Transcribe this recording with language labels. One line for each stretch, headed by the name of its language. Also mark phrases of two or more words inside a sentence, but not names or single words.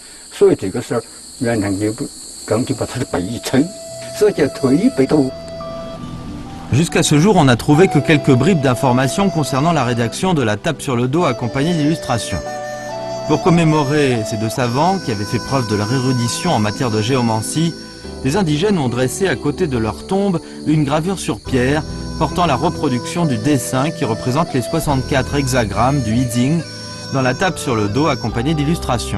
Chinese: 所以这个事儿，袁唐刚就把他的背一撑，所以叫推背图。
French: Jusqu'à ce jour, on n'a trouvé que quelques bribes d'informations concernant la rédaction de la tape sur le dos accompagnée d'illustrations. Pour commémorer ces deux savants qui avaient fait preuve de leur érudition en matière de géomancie, les indigènes ont dressé à côté de leur tombe une gravure sur pierre portant la reproduction du dessin qui représente les 64 hexagrammes du Yijing dans la tape sur le dos accompagnée d'illustrations.